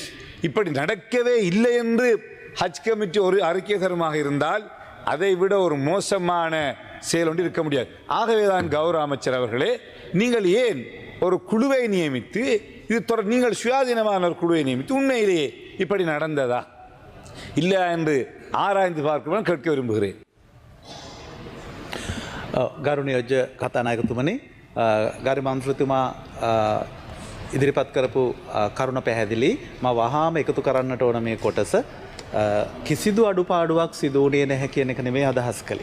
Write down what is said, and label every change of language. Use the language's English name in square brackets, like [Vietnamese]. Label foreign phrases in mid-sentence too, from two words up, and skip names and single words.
[Tamil] இப்படி நடக்கவே இல்லை என்று ஹஜ் கமிட்டி ஒரு அறிக்கை தருமாக இருந்தால் அதை விட ஒரு மோசமான செயல் ஒன்று இருக்க முடியாது. ஆகவேதான் கௌரவ அமைச்சர் அவர்களே, நீங்கள் ஏன் ஒரு குழுவை நியமித்து நீங்கள் சுயாதீனமான ஒரு குழுவை நியமித்து உண்மையிலேயே இப்படி நடந்ததா இல்லையா என்று ஆராய்ந்து பார்க்க கேட்க விரும்புகிறேன். [Sinhala] ගරුණියෝජ්‍ය කතානායකතුමනි, ගරු මන්ත්‍රීතුමා ඉදිරිපත් කරපු කරුණ පැහැදිලි. මම වහාම එකතු කරන්නට ඕන මේ කොටස. කිසිදු අඩුපාඩුවක් සිදු වුණේ නැහැ කියන එක නෙමෙයි අදහස් කළේ.